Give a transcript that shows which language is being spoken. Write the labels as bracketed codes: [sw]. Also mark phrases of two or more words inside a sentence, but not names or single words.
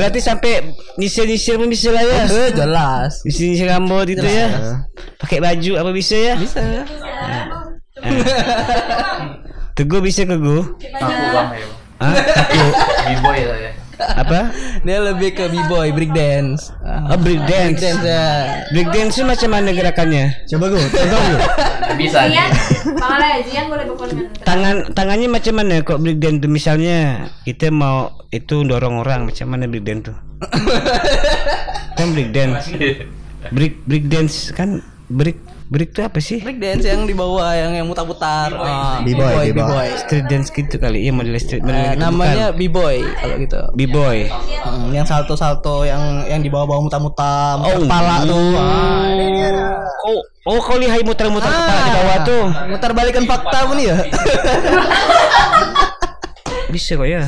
[id] Berarti sampai nyisir-nyisir pun bisa lah ya. Jelas. Nyisir rambut gitu ya. Pakai baju apa bisa ya? Bisa. Teguh bisa Teguh? Aku bang ya. Aku B-boy lah ya. apa? Dia lebih ke b-boy, [en] break dance. Break dance. [id] Ya. [en] Break dance [id] itu macam mana gerakannya? Coba gue, Bisa. Zian boleh berkomentar. Tangannya macam mana kok [en] break dance [id] tuh? Misalnya kita mau itu dorong orang, macam mana [en] break dance [id] tuh? Kan [en] break dance. Break dance [id] kan break itu apa sih? [en] Break dance [id] yang di bawah yang mutar-mutar. B-boy. [en] Street dance [id] gitu kali. Iya model street gitu Namanya B-boy kalau gitu. B-boy. Yang salto-salto yang di bawah-bawah mutar-mutar, kepala tuh. Kau lihat muter-muter kepala di bawah tuh. Mutar balikan fakta pun ya. Bisa kok ya.